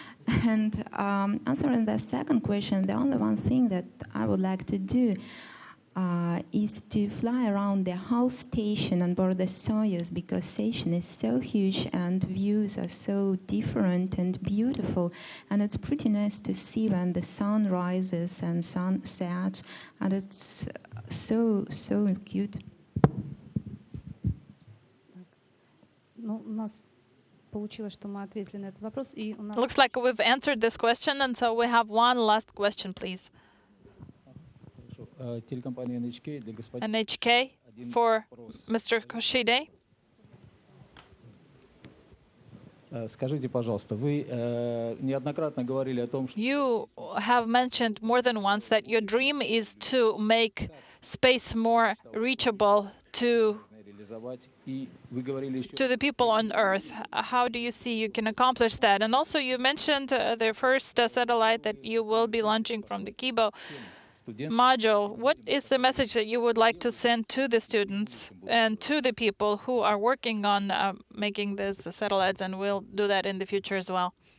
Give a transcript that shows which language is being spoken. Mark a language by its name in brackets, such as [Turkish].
[English] And answering the second question, the only one thing that I would like to do is to fly around the whole station on board the Soyuz, because station is so huge and views are so different and beautiful, and it's pretty nice to see when the sun rises and sun sets, and it's so cute. [Russian] Ну, у нас получилось, что мы ответили на этот вопрос, и у нас. [English] Looks like we've answered this question, and so we have one last question, please. [Russian] Телекомпания NHK для господина. [English] NHK for Mr. Koshide. [Russian] Скажите, пожалуйста, вы неоднократно говорили о том, что [English] You have mentioned more than once that your dream is to make space more reachable to [Russian] реализовать, и вы говорили еще. [English] the people on Earth. How do you see you can accomplish that? And also you mentioned the first satellite that you will be launching from the Kibo module. What is the message that you would like to send to the students and to the people who are working on making these satellites, and will do that in the future as well?